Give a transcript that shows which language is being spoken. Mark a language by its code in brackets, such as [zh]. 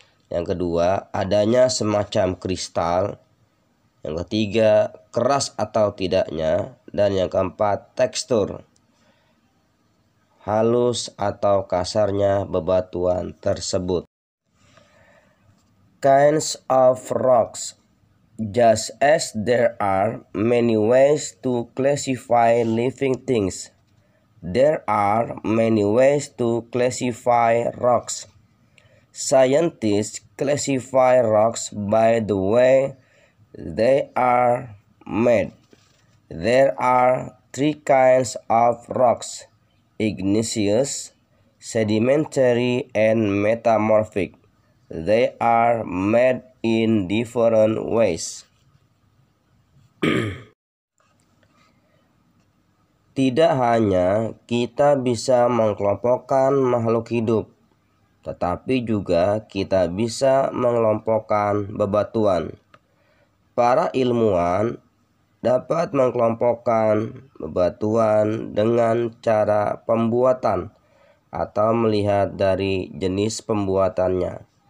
[id] Yang kedua, adanya semacam kristal. Yang ketiga, keras atau tidaknya. Dan yang keempat, tekstur, halus atau kasarnya bebatuan tersebut. [en] Kinds of rocks. Just as there are many ways to classify living things, there are many ways to classify rocks. Scientists classify rocks by the way they are made. There are three kinds of rocks: igneous, sedimentary, and metamorphic. They are made in different ways. [id] Tidak hanya kita bisa mengelompokkan makhluk hidup, tetapi juga kita bisa mengelompokkan bebatuan. Para ilmuwan dapat mengelompokkan bebatuan dengan cara pembuatan atau melihat dari jenis pembuatannya.